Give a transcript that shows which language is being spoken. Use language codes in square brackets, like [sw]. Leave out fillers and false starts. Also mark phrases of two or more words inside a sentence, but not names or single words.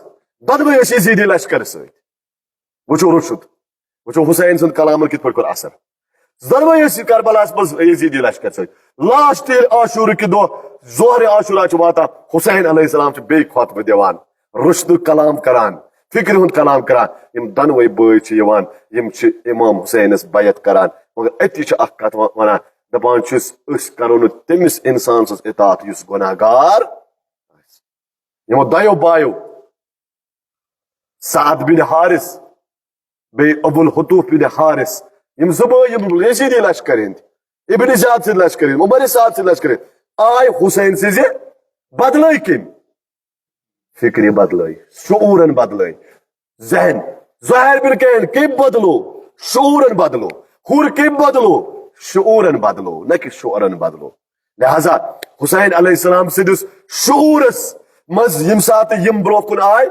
[ks] دۄنوے ٲسۍ یزیدی لشکر سۭتۍ وٕچھو رشد وٕچھو حسین سُنٛد کلامن کِتھ پٲٹھۍ کوٚر اثر دۄنوے ٲسۍ کربلاہس منٛز یزیدی لشکر سۭتۍ لاسٹ ییٚلہِ عاشوٗرٕکہِ دۄہ ظہرِ عاشوٗرا چھُ واتان حسین علیہ السلام چھُ بیٚیہِ خۄطبہٕ دِوان رشدُک کلام کران فکر ہند کلام کران یم دۄنوے بٲے چھِ یِوان یم چھِ امام حسینس بیعت کران مگر أتی چھِ اکھ کتھ ونان دپان چھِس أسۍ کرو نہٕ تٔمِس انسان سٕنٛز اطاعت یُس گۄناہ گار آسہِ یِمو دۄیو بایو سعد بن حارث بیٚیہِ ابو الحتوف بن حارث یم زٕ بٲے یم یزیدی لشکر ہٕنٛدۍ ابن زیاد سٕنٛدۍ لشکر ہٕنٛدۍ عمر سعد سٕنٛدۍ لشکر ہٕنٛدۍ آے حسین سٕنٛزِ بدلٲے کٔمۍ فکر بدلٲے شعورن بدلٲے ذہن زہیر بن کین کٔمۍ بدلو شعورن بدلو ہُر کٔمۍ بدلو شعورن بدلو نہ کہ شعورن بدلو لہذا حسین علیہ السلام سٕنٛدِس شعورس منٛز ییٚمہِ ساتہٕ یِم برونٛہہ کُن آے